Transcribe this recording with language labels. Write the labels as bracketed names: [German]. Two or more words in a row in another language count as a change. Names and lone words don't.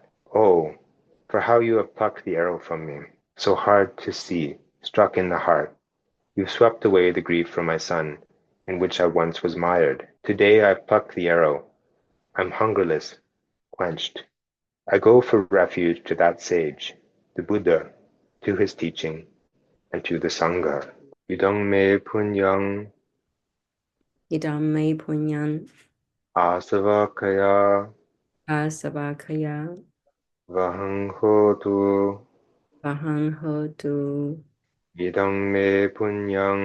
[English] Oh, for how you have plucked the arrow from me, so hard to see, struck in the heart. You've swept away the grief from my son, in which I once was mired. Today I've plucked the arrow. I'm hungerless, quenched. I go for refuge to that sage, the Buddha, to his teaching, and to the Sangha. [Pali] Idang me punyang Idam me punyan asavakaya asabakaya vahang hotu. bahang hotu. Idang me punyang